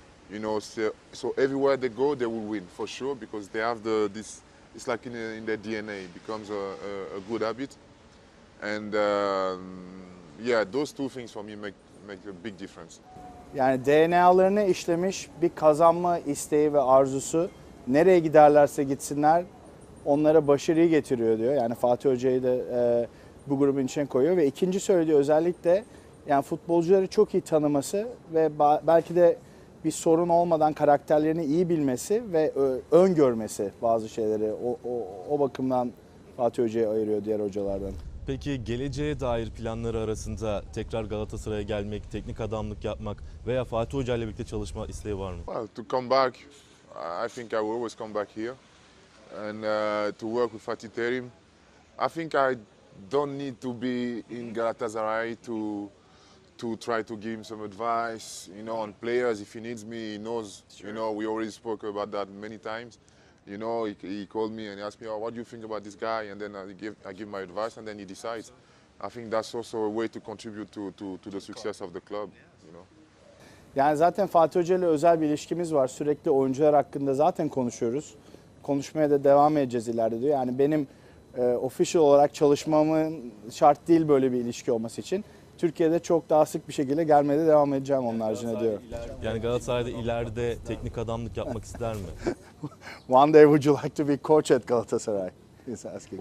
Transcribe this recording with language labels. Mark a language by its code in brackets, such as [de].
[en] You know, so everywhere they go, they will win for sure because they have this. It's like in their DNA. It becomes a good habit, and yeah, those two things for me make a big difference. [tr] Yani DNA'larını işlemiş bir kazanma isteği ve arzusu, nereye giderlerse gitsinler onlara başarıyı getiriyor diyor. Yani Fatih Hoca'yı da bu grubun içine koyuyor ve ikinci söylediği özellik de yani futbolcuları çok iyi tanıması ve belki de bir sorun olmadan karakterlerini iyi bilmesi ve öngörmesi bazı şeyleri. O bakımdan Fatih Hoca'yı ayırıyor diğer hocalardan. Peki geleceğe dair planları arasında tekrar Galatasaray'a gelmek, teknik adamlık yapmak veya Fatih Hoca ile birlikte çalışma isteği var mı? [en] Well, to come back, I think I will always come back here and to work with Fatih Terim. I think I don't need to be in Galatasaray to try to give him some advice, you know, on players. If he needs me, he knows. Sure. You know, we already spoke about that many times. You know, he called me and he asked me, "Oh, what do you think about this guy?" And then I give my advice, and then he decides. I think that's also a way to contribute to the success of the club. You know. [tr] Yani zaten Fatih Hoca ile özel bir ilişkimiz var. Sürekli oyuncular hakkında zaten konuşuyoruz. Konuşmaya da devam edeceğiz ileride diyor. Yani benim official olarak çalışmamın şart değil böyle bir ilişki olması için. Türkiye'de çok daha sık bir şekilde gelmeye de devam edeceğim onun haricinde diyor. Yani Galatasaray'da ileride teknik adamlık yapmak ister mi? [en] One day would you like to be coach at Galatasaray? He's asking.